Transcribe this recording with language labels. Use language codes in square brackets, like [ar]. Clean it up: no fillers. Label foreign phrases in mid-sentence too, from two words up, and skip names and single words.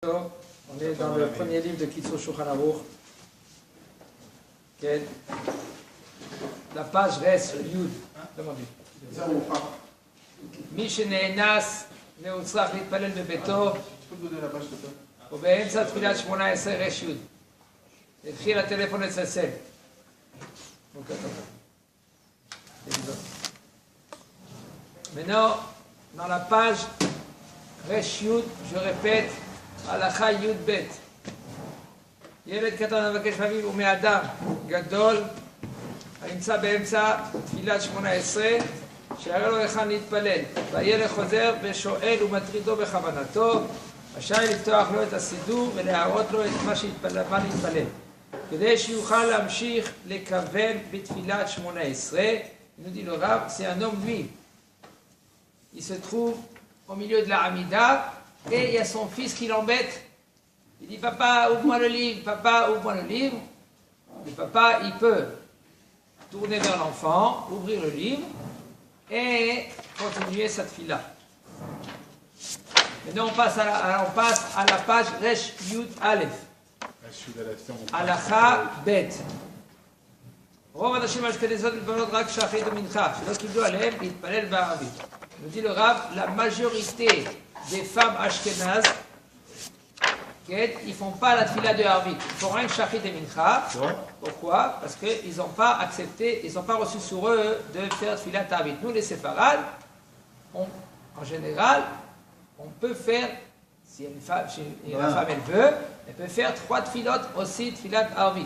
[fr] On est dans le premier livre de Kitzur Shulchan Aruch. La page reste Yud. [he] מי שנאנס והוא צריך להתפלל בביתו ובאמצע תפילת 18 רש י' התחיל הטלפון לצלצל. [fr] Maintenant, dans la page רש י', je répète, [he] הלכה י' ב'. ילד קטן מבקש מאביו ומאדם גדול הנמצא באמצע תפילת 18 שיראה לו היכן להתפלל, והילד חוזר ושואל ומטרידו בכוונתו, רשאי לפתוח לו את הסידור ולהראות לו את מה להתפלל, כדי שיוכל להמשיך לכוון בתפילת 18. [fr] nous dit le Rav, c'est un homme lui, il se trouve au milieu de la Hamida et il y a son fils qui l'embête. Il dit papa ouvre-moi le livre, papa ouvre-moi le livre. Le papa il peut tourner vers l'enfant, ouvrir le livre et continuer cette fila. Maintenant on passe à la page Resh Yud Aleph. [he] הלכה ב. רוב האנשים האשכנזיות מתפללות רק שחרית ומנחה, שלא קיבלו עליהם להתפלל בערבית. [fr] nous dit le Rav, la majorité des femmes ashkénazes, ils ne font pas la tfila de Arvit, ils font rien que shachrit et mincha. Pourquoi? Parce qu'ils n'ont pas accepté, ils n'ont pas reçu sur eux de faire tfila d'Arvit. Nous les séfarades, en général, on peut faire, si la femme elle veut, elle peut faire 3 tfilotes aussi tfilat d'Arvit.